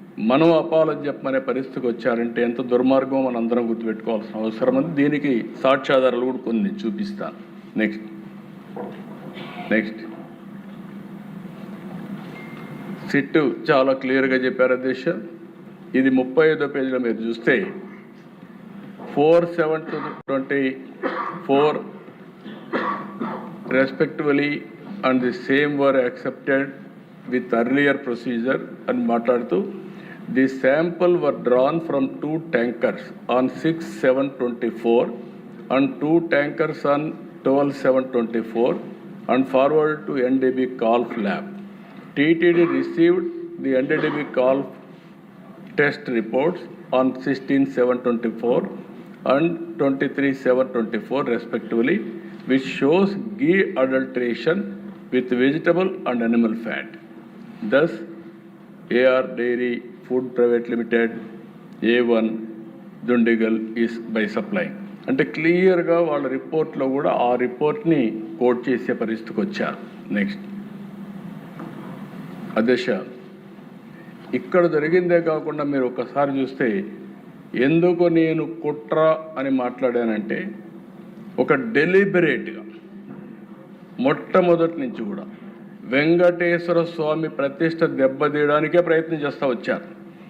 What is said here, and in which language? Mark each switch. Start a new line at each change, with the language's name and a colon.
Telugu: మనం అపాలజీ చెప్పమనే పరిస్థితికి వచ్చారంటే ఎంత దుర్మార్గం మనం అందరం గుర్తుపెట్టుకోవాల్సిన అవసరం ఉంది. దీనికి సాక్ష్యాధారాలు కూడా కొన్ని చూపిస్తాను. నెక్స్ట్ సిట్ చాలా క్లియర్గా చెప్పారు అధ్యక్ష. ఇది 35వ పేజీలో మీరు చూస్తే
English: 4/7/24 respectively and the same were accepted with earlier procedure
Telugu: అని మాట్లాడుతూ
English: the sample were drawn from 2 tankers on 6/7/24 and 2 tankers on 12/7/24 and forwarded to NDB Calf lab. TTD received the NDB Calf test reports on 16/7/24 and 23/7/24 respectively, which shows ghee adulteration with vegetable and animal fat. Thus, AR Dairy Food Private Limited, A1 Dundigal is by supplying.
Telugu: అంటే క్లియర్గా వాళ్ళ రిపోర్ట్లో కూడా ఆ రిపోర్ట్ని coat చేసే పరిస్థితికి వచ్చారు. నెక్స్ట్ అధ్యక్ష, ఇక్కడ జరిగిందే కాకుండా మీరు ఒకసారి చూస్తే ఎందుకు నేను కుట్ర అని మాట్లాడానంటే ఒక డెలిబరేట్గా మొట్టమొదటి నుంచి కూడా వెంకటేశ్వర స్వామి ప్రతిష్ట దెబ్బతీయడానికే ప్రయత్నం చేస్తూ వచ్చారు.